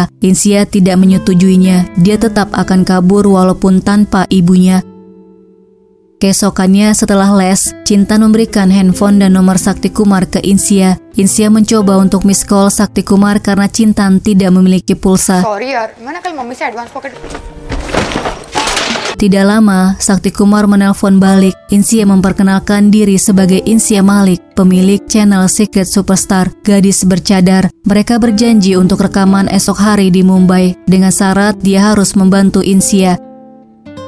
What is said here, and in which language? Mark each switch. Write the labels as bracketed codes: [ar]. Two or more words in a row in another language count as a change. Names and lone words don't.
[id] Insia tidak menyetujuinya. Dia tetap akan kabur walaupun tanpa ibunya. Keesokannya setelah les, Cintan memberikan handphone dan nomor Sakti Kumar ke Insia. Insia mencoba untuk [en] miss call [id] Sakti Kumar karena Cintan tidak memiliki pulsa. [hi] Sorry यार, मैंने कल मम्मी से [en] advance pocket. [id] Tidak lama, Sakti Kumar menelpon balik. Insia memperkenalkan diri sebagai Insia Malik, pemilik channel Secret Superstar, gadis bercadar. Mereka berjanji untuk rekaman esok hari di Mumbai dengan syarat dia harus membantu Insia.